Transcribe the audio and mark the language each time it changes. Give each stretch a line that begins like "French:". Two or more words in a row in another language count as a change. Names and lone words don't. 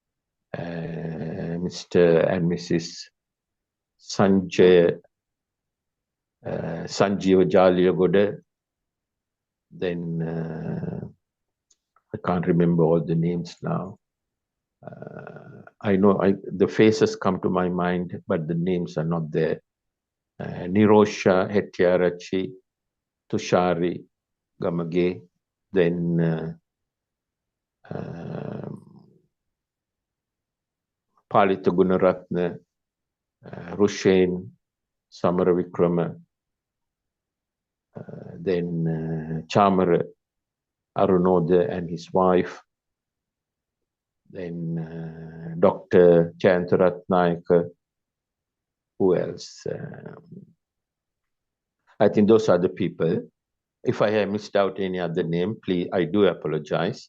English: Mr. and Mrs. Sanjeev Jaliyagoda. Then I can't remember all the names now. I know the faces come to my mind, but the names are not there. Nirosha Hettiarachi, Tushari Gamage, then Palita Gunaratna, Rushen, Samaravikrama, then Chamara Arunoda and his wife, then Dr. Chayantaratnayaka. Who else? I think those are the people. If I have missed out any other name, please, I do apologize.